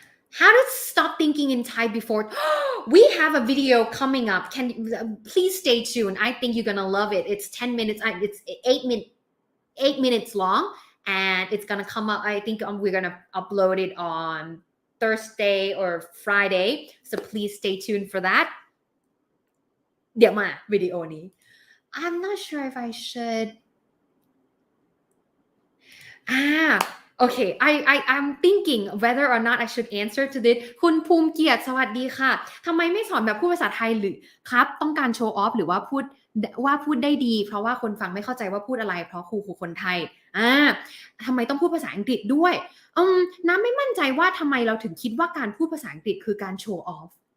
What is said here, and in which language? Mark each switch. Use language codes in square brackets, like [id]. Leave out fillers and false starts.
[en] How to stop thinking in Thai before? We have a video coming up. Please stay tuned. I think you're gonna love it. It's 10 minutes. It's 8 minutes long, and it's gonna come up. I think we're gonna upload it on Thursday or Friday. So please stay tuned for that. [th] เดี๋ยวมาวิดีโอนี้ [en] I'm not sure if I should. Okay, I'm thinking whether or not I should answer to this. [th] คุณภูมิเกียรติสวัสดีค่ะทำไมไม่สอนแบบพูดภาษาไทยหรือครับต้องการโชว์ออฟหรือว่าพูดได้ดีเพราะว่าคนฟังไม่เข้าใจว่าพูดอะไรเพราะครูคนไทยทำไมต้องพูดภาษาอังกฤษด้วยน้ำไม่มั่นใจว่าทำไมเราถึงคิดว่าการพูดภาษาอังกฤษคือการโชว์ออฟ